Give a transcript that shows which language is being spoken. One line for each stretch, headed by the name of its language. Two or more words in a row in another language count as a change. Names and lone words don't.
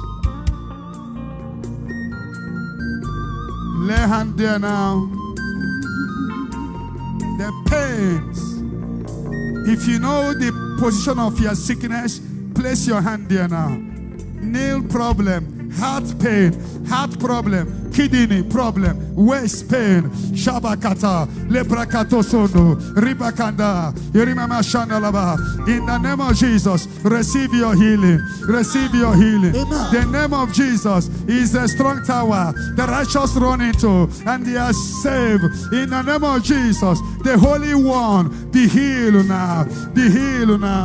English: Lay hand there now. The pains. If you know the position of your sickness, place your hand there now. Nail problem, heart pain, heart problem, kidney problem, waist pain, shabakata, lebrakato sono, ribakanda, yerimama shandalaba. In the name of Jesus, receive your healing. Receive your healing. Amen. The name of Jesus is a strong tower. The righteous run into and they are saved. In the name of Jesus, the Holy One, be healed now. Be healed now.